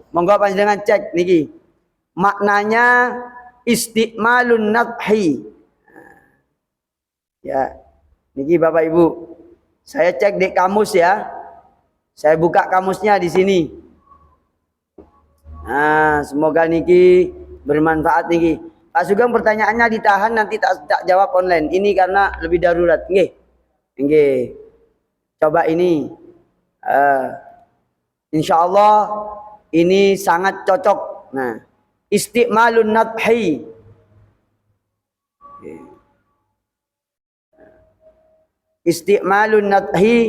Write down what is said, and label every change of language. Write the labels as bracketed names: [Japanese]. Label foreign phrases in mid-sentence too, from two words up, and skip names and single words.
[Javanese] Monggo panjenengan cek niki. Maknanya [Arabic] isti'malun nadhi. [Indonesian] Ya. Niki Bapak Ibu. Saya cek di kamus ya. Saya buka kamusnya di sini. Nah, semoga niki bermanfaat niki. Pak Sugeng pertanyaannya ditahan nanti tak jawab online. Ini karena lebih darurat. [Javanese] Nggih. Nggih. [Indonesian] Coba ini. [Arabic] Insya Allah [Indonesian] ini sangat cocok. [Arabic] Nah, isti'malun nadhi. Isti'malun nadhi.